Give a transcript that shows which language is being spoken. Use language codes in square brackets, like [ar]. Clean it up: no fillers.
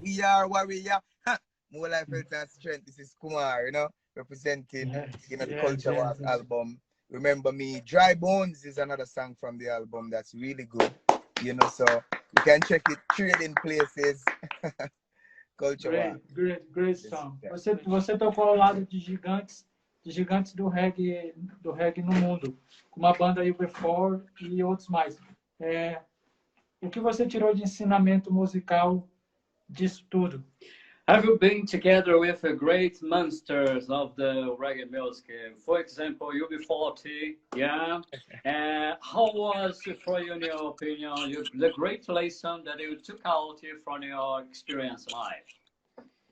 [en] We are warrior. Huh. More life, health and strength. This is Kumar, you know, representing the Culture Walk album. Remember Me. Dry Bones is another song from the album that's really good. You know, so you can check it, trading places. Culture Walk. Great song. [pt] Você tocou ao lado de gigantes do reggae no mundo, como a banda UB4 e outros mais. O que você tirou de ensinamento musical disso tudo? [en] Have you been together with great monsters of the reggae music? For example, UB40, yeah. How was, for you, in your opinion, the great lesson that you took out from your experience life?